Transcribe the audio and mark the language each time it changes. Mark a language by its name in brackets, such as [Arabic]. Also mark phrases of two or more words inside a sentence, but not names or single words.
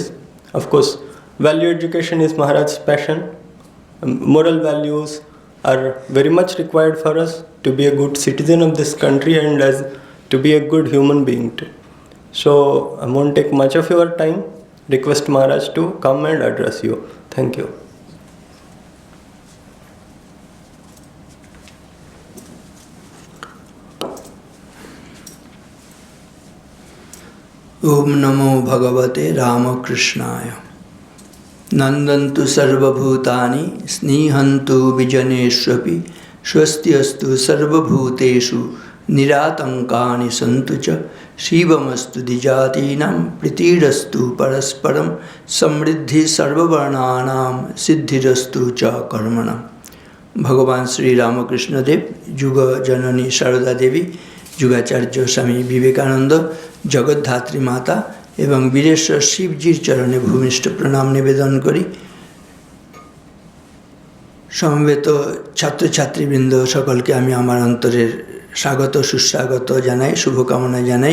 [English] Of course, value education is Maharaj's passion. Moral values are very much required for us to be a good citizen of this country and as to be a good human being too. So, I won't take much of your time. Request Maharaj to come and address you. Thank you. [Sanskrit] ओम नमो भगवते रामकृष्णाय। नंदन्तु सर्वभूतानि स्निह्यन्तु विजनेष्वपि स्वस्ति अस्तु सर्वभूतेषु निरातंकानि सन्तु च शिवमस्तु द्विजातीनां प्रीतिरस्तु परस्परं समृद्धि सर्ववर्णानां सिद्धिरस्तु च कर्मणां। [Bangla] ভগবান শ্রী রামকৃষ্ণ দেব, যুগ জননী শারদা দেবী, যুগাচার্য স্বামী বিবেকানন্দ, জগদ্ধাত্রী মাতা এবং বীরেশ্বর শিবজির চরণে ভূমিষ্ঠ প্রণাম নিবেদন করি। সমবেত ছাত্রছাত্রীবৃন্দ সকলকে আমি আমার অন্তরের স্বাগত সুস্বাগত জানাই, শুভকামনা জানাই।